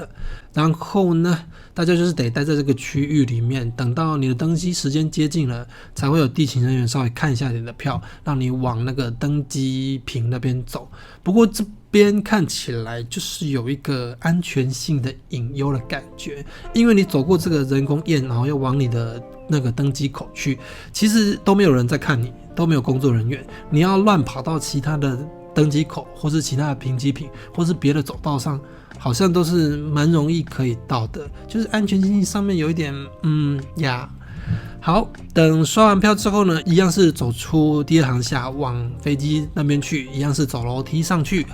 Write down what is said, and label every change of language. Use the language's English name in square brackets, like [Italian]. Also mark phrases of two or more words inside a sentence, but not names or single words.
[Chinese] 然後呢，大家就是得待在這個區域裡面，等到你的登機時間接近了，才會有地勤人員稍微看一下你的票，讓你往那個登機坪那邊走。不過這邊看起來就是有一個安全性的隱憂的感覺，因為你走過這個人工驗，然後又往你的那個登機口去，其實都沒有人在看你，都沒有工作人员，你要亂跑到其他的登機口或是其他的停機坪或是別的走道上，好像都是蠻容易可以到的，就是安全性上面有一點好，等刷完票之後呢，一樣是走出第2航廈往飛機那邊去，一樣是走樓梯上去。